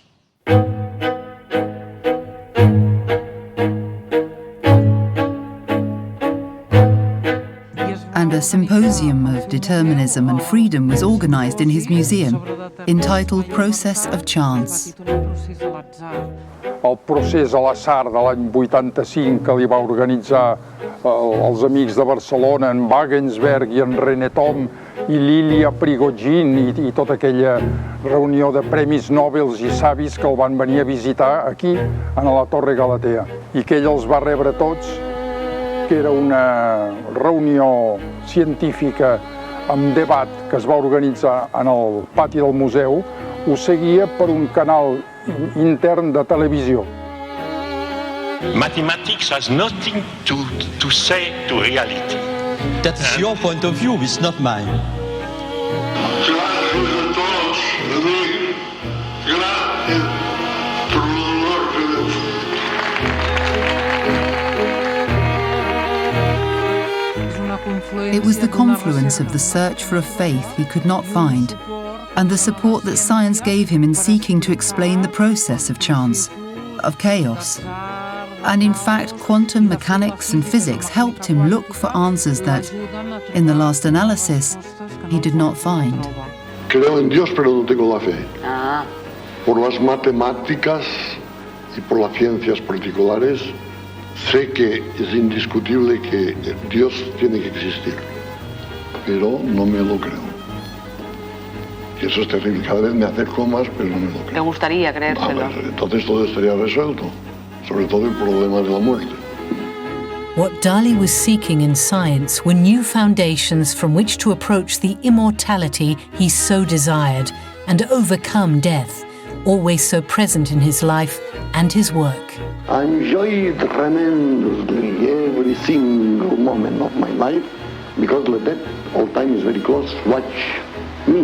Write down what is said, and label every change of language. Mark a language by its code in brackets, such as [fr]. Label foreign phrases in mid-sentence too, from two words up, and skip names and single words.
[en] And a symposium of determinism and freedom was organized in his museum, entitled Process of Chance. [ca] El procés a l'atzar de l'any 85 que li va organitzar els amics de Barcelona, en Wagensberg i en René Thom i Lilia Prigogine i tota aquella reunió de premis Nobel i savis que el van venir a visitar aquí, a la Torre Galatea, i que ell els va rebre tots, que era una reunió científica amb debat que es va organitzar en el pati del museu, ho seguia per un canal intern de televisió. [en] Mathematics has nothing to say to reality. That is your point of view, it's not mine. It was the confluence of the search for a faith he could not find, and the support that science gave him in seeking to explain the process of chance, of chaos. And in fact, quantum mechanics and physics helped him look for answers that, in the last analysis, he did not find. [es] Creo en Dios, pero no tengo la fe. Por las matemáticas y por las ciencias particulares, sé que es indiscutible que Dios tiene que existir, pero no me lo creo. Y eso es terrible, cada vez me acerco más, pero no me lo creo. ¿Te gustaría creérselo? Entonces todo estaría resuelto, sobre todo el problema de la muerte. [en] What Dali was seeking in science were new foundations from which to approach the immortality he so desired and overcome death, always so present in his life and his work. I enjoyed tremendously every single moment of my life because the death all time is very close.